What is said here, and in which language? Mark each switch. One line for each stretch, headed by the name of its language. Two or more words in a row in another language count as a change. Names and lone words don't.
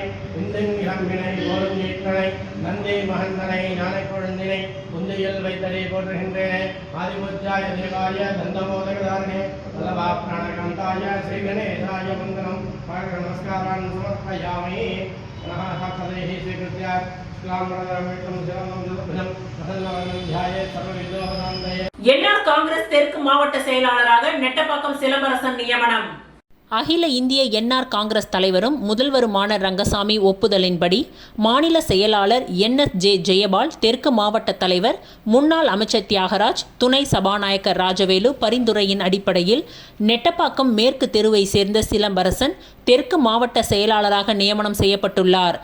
Tamil: உந்தின் இளம்பினை போலும் ஈட்டனை நந்தி மகந்தனை ஞானை கொழுந்தினை குந்தியில் வைத்தலை போற்றுகின்றேனே
Sanskrit: ஆதிபூஜ்யாய தேவாய தந்தமோதகதாரணே वल्लभाप्राणकान्ताय श्रीगणेशाय वन्दनं नमस्कारान् समर्पयामि। पुनः साक्षादेहि स्वीकृत्य
Tamil: என்ஆர் காங்கிரஸ் தெற்கு மாவட்ட செயலாளராக நெட்டப்பாக்கம் சிலம்பரசன் நியமனம். அகில இந்திய என்ஆர் காங்கிரஸ் தலைவரும் முதல்வருமான ரங்கசாமி ஒப்புதலின்படி மாநில செயலாளர் NSJ ஜெயபால், தெற்கு மாவட்ட தலைவர் முன்னாள் அமைச்சர் தியாகராஜ், துணை சபாநாயகர் ராஜவேலு பரிந்துரையின் அடிப்படையில் நெட்டப்பாக்கம் மேற்கு தெருவை சேர்ந்த சிலம்பரசன் தெற்கு மாவட்ட செயலாளராக நியமனம் செய்யப்பட்டுள்ளார்.